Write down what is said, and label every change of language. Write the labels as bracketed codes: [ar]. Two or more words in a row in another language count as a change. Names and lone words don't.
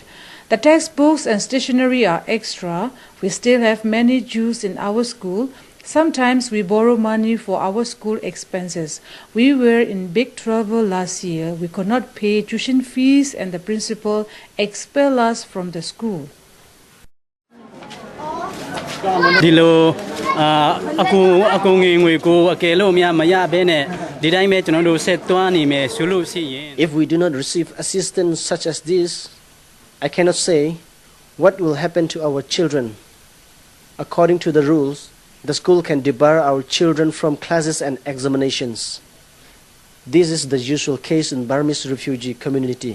[en] The textbooks and stationery are extra. We still have many Jews in our school. Sometimes we borrow money for our school expenses. We were in big trouble last year. We could not pay tuition fees and the principal expelled us from the school. [my] ဒီလိုအကူငွေငွေကိုအကယ်လို့များမရဘဲနဲ့ဒီတိုင်းပဲကျွန်တော်တို့ဆက်သွားနေမယ်ဆိုလို့ရှိရင် [en] If we do not receive assistance such as this, I cannot say what will happen to our children. According to the rules, the school can debar our children from classes and examinations. This is the usual case in Burmese refugee community.